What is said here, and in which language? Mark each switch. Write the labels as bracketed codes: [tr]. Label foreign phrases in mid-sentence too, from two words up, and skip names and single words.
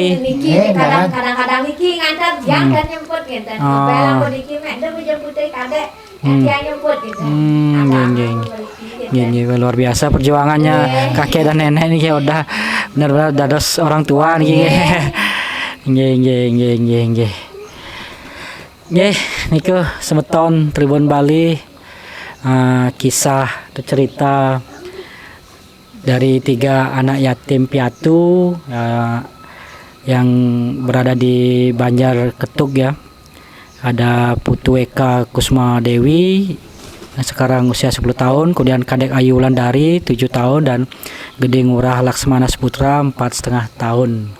[id] Niki kadang-kadang niki ngantar jam dan nyemput gitu. Belang niki mek demi jemput kadek dia nyemput gitu. Nggih, luar biasa perjuangannya kakek dan nenek niki udah benar-benar dados orang tua niki. Nggih. Niku semeton Tribun Bali kisah atau cerita dari 3 anak yatim piatu yang berada di Banjar Ketuk ya. Ada Putu Eka Kusma Dewi yang sekarang usia 10 tahun, kemudian Kadek Ayu Wulandari 7 tahun dan Gede Ngurah Laksmana Saputra 4,5 tahun.